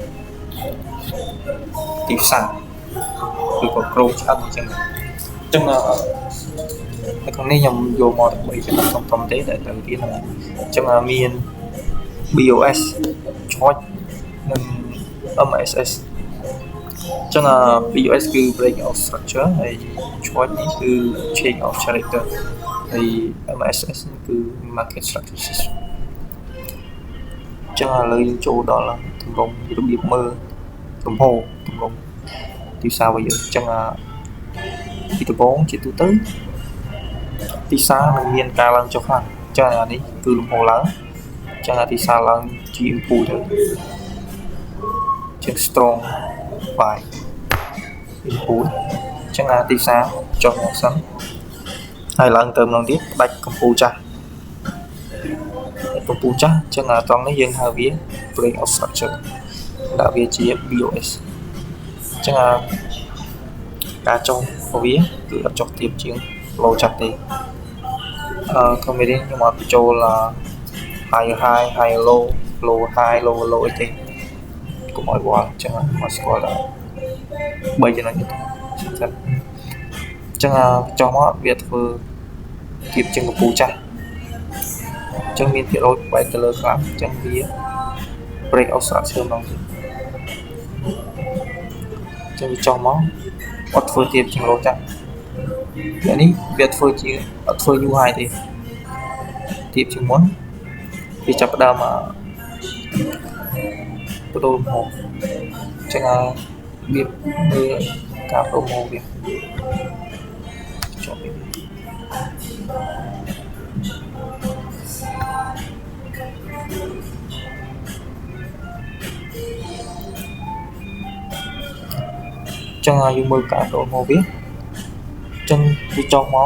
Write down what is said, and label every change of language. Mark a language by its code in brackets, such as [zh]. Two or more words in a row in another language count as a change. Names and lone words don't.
[km] ទីផ្សារគឺក៏ក្រុមឆ្លាតអញ្ចឹងនៅក្នុងនេះខ្ញុំយកមកដើម្បីចំណុចធំៗទេដែលត្រូវរៀនហ្នឹងអញ្ចឹងមាន [en] BOS short [km] និង MSS អញ្ចឹងBOS គឺ [en] break of structure [km] ហើយ short នេះគឺ [en] change of character [km] ហើយ MSS គឺ [en] market structure system [km] ចឹងឥឡូវយើងចូលដល់ទម្រង់របៀបមើលទម្រង់ទីផ្សាររបស់យើងចឹងពីដំបូងជាទូទៅទីផ្សារនឹងមានការឡើងចុះខ្លាំងចឹងនេះគឺលំហូរឡើងចឹងទីផ្សារឡើងជា impulse ទៅ ចឹង [en] strong buy impulse [km] ចឹងទីផ្សារចុះមកសិនហើយឡើងទៅម្ដងទៀតផ្ដាច់កម្ពូលចាស់ចឹងត្រង់នេះយើងហៅវា [en] break of structure [km] ដាក់វាជា BOS ចឹងការចុះរបស់វាគឺអត់ចុះទាបជាង low ចាស់ទេក្នុងមេរៀនខ្ញុំអត់បញ្ចូល [en] high high low low high low low [km] អីទេកុំឲ្យវល់ចឹងមកស្គាល់ដល់3ចំណុចនេះសិនចឹងចុះមកវាធ្វើទាបជាងកម្ពូលចាស់ចឹងមានភាគរយបែកទៅលើខ្លាំងចឹងវា [en] break of structure [km] ម្ដងទៀត ចឹងវាចុះមកអត់ធ្វើទាបជាង low ចាស់តែនេះវាធ្វើជាអត់ធ្វើ [en] new high [km] ទេទាបជាងមុនវាចាប់ផ្ដើម បដូរលំហូរចឹងរបៀបមើលការបដូរលំហូរវាចុះវាចឹងយើងមើលការបដូរលំហូរវាចឹងវាចុះមក